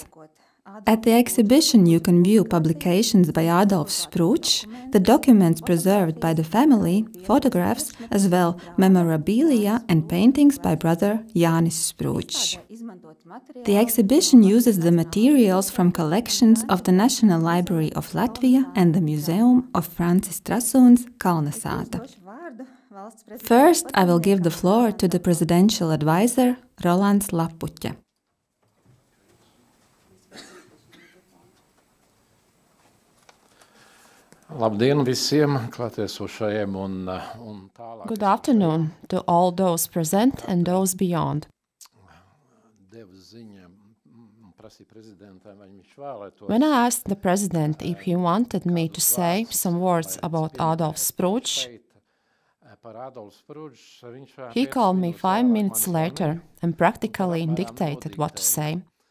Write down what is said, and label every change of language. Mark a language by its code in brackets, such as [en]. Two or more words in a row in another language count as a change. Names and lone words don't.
[en] At the exhibition you can view publications by Adolfs Sprudžs, the documents preserved by the family, photographs, as well memorabilia and paintings by brother Jānis Sprūdžs. The exhibition uses the materials from collections of the National Library of Latvia and the Museum of Francis Trasuns, Kolnasāta. First, I will give the floor to the presidential advisor, Rolands Lappuķe. [lv] Labdien visiem klātesošajiem un tālāk. [en] Good afternoon to all those present and those beyond. When I asked the president if he wanted me to say some words about Adolfs Sprudžs, he called me 5 minutes later and practically dictated what to say.